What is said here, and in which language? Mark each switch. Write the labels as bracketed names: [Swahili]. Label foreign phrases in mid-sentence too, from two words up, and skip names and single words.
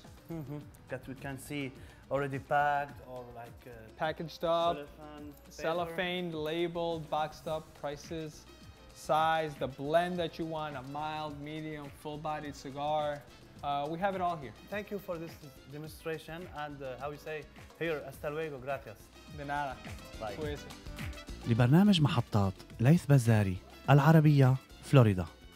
[English] That we can see already packed or like Packaged up, cellophane, cellophane, labeled, boxed up, prices, size, the blend that you want, a mild, medium, full-bodied cigar. We have it all here. Thank you for this demonstration and how we say here, [Spanish] hasta luego, gracias. De nada. [English] Bye. Pues. [Arabic] لبرنامج محطات ليث بزاري العربية فلوريدا.